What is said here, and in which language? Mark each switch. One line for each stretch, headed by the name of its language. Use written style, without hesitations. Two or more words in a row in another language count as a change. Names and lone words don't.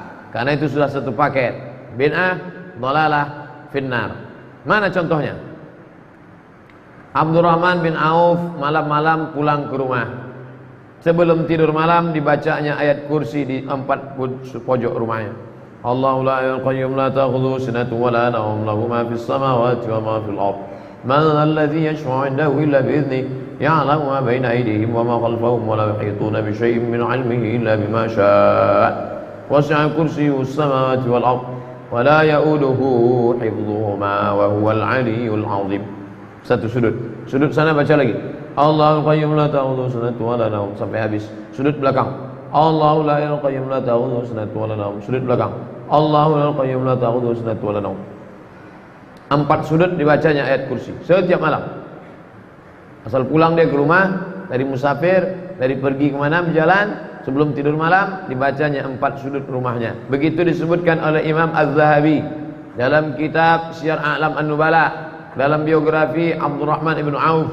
Indonesian: Karena itu sudah satu paket,
Arabic: بدعة، ضلالة، في النار.
Indonesian: Mana contohnya? Abdurrahman bin Auf malam-malam pulang ke rumah. Sebelum tidur malam dibacanya ayat kursi di 4 pojok rumahnya.
Arabic: الله لا إله قيوم لا تأخذه سنة ولا نوم له ما في السماوات وما في الأرض. من الذي يشفع عنده إلا بإذنه يعلم ما بين أيديهم وما خلفهم ولا يحيطون بشيء من علمه إلا بما شاء. وسع كرسيه السماوات والأرض ولا يئوده حفظهما وهو العلي العظيم.
Indonesian: Satu sudut sana baca lagi.
Arabic: الله القيوم لا تأخذه سنة ولا نوم
Indonesian: sampai habis. Sudut belakang.
Arabic: الله لا إله قيوم لا تأخذه سنة ولا نوم.
Indonesian: Sudut belakang.
Arabic: الله لا قيوم لا تأخذه سنة ولا نوم.
Indonesian: 4 sudut dibacanya ayat kursi setiap malam. Asal pulang dia ke rumah, dari musafir, dari pergi kemana berjalan, sebelum tidur malam dibacanya 4 sudut rumahnya. Begitu disebutkan oleh Imam Az-Zahabi dalam kitab Syiar A'lam An-Nubala, dalam biografi Abdurrahman ibn Auf.